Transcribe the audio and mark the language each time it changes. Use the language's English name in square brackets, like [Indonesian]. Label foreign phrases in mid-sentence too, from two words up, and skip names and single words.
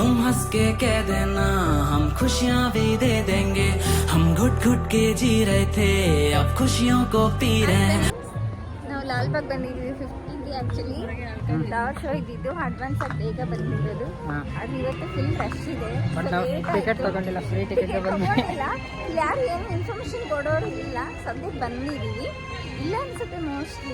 [Hindi] हंस के कह देना हम खुशियाँ भी दे देंगे हम घुट घुट के जी रहे थे अब खुशियों को पी रहे हैं [Kannada] ನಾವು ಲಾಲ್ಬಾಗ್ ಬಂದಿದ್ದೀವಿ 15ಗೆ [English] actually flower show [Kannada] ಇದ್ದಿದ್ದು ಅಡ್ವಾನ್ಸ್ ಆಗಿ ಬೇಗ ಬಂದಿರೋದು ಅದು ಇವತ್ತು [English] full rush [Kannada] ಇದೆ ಬಟ್ ನಾವು ಟಿಕೆಟ್ ತಗೊಂಡಿಲ್ಲ [English] free ticket [Kannada] ತಗೊಂಡಿಲ್ಲ ಯಾರು ಏನು ಇನ್ಫಾರ್ಮೇಶನ್ ಕೊಡೋರು ಇಲ್ಲ ಸದ್ಯಕ್ಕೆ ಬಂದಿದ್ದೀವಿ ಇಲ್ಲ ಅನ್ಸುತ್ತೆ ಮೋಸ್ಟ್ಲಿ